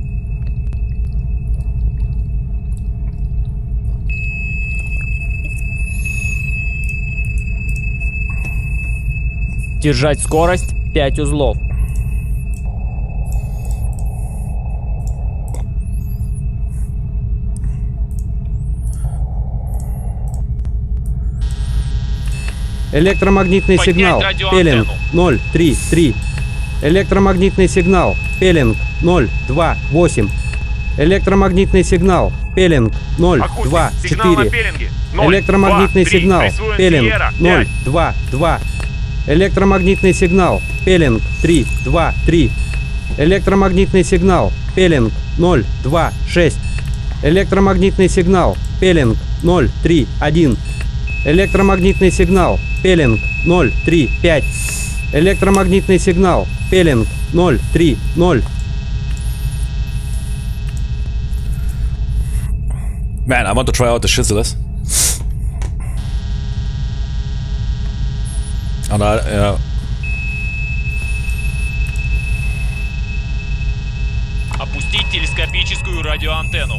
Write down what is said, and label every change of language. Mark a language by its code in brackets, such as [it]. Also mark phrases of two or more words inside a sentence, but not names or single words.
[ru] Держать скорость 5 узлов. Электромагнитный Поднять сигнал. радиоантенну. Пелинг 0, 3, 3. Электромагнитный сигнал. Пелинг 0, 2, 8. Электромагнитный сигнал. Пелинг 0, Акустик, 2, сигнал на 4. пеленге. 0, Электромагнитный 2, 3. сигнал. Присвоен Пелинг Сиера. 0, 5. 2, 2. Электромагнитный сигнал. Пелинг 3, 2, 3. Электромагнитный сигнал. Пелинг 0, 2, 6. Электромагнитный сигнал. Пелинг 0, 3, 1. Электромагнитный сигнал. Пелинг 0, 3, 5. Электромагнитный сигнал. Пелинг 0, 3, 0. [en] Man, I want to try out the Shizzless. Ja. [ru] Опустить телескопическую радиоантенну.